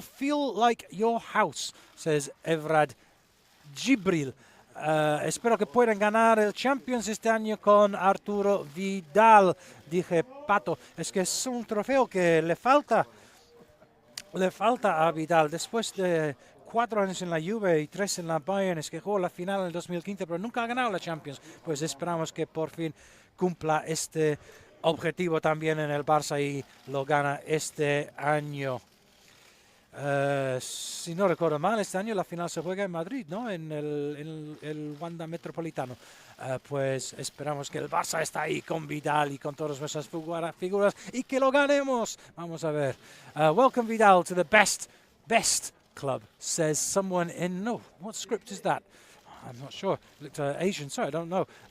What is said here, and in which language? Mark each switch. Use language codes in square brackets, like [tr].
[en] Feel like your house, says Evrad Gibril. [es] Espero que puedan ganar el Champions este año con Arturo Vidal, dije Pato. Es que es un trofeo que le falta a Vidal después de 4 años en la Juve y 3 en la Bayern. Es que jugó la final en el 2015, pero nunca ha ganado la Champions. Pues esperamos que por fin cumpla este objetivo también en el Barça y lo gana este año. Si no recuerdo mal, este año la final se juega en Madrid, ¿no? En el Wanda Metropolitano. Pues esperamos que el Barça está ahí con Vidal y con todas nuestras figuras y que lo ganemos. Vamos a ver. [en] Welcome Vidal to the best club, says someone in... No, what script is that? I'm not sure. Looked Asian, sorry, I don't know.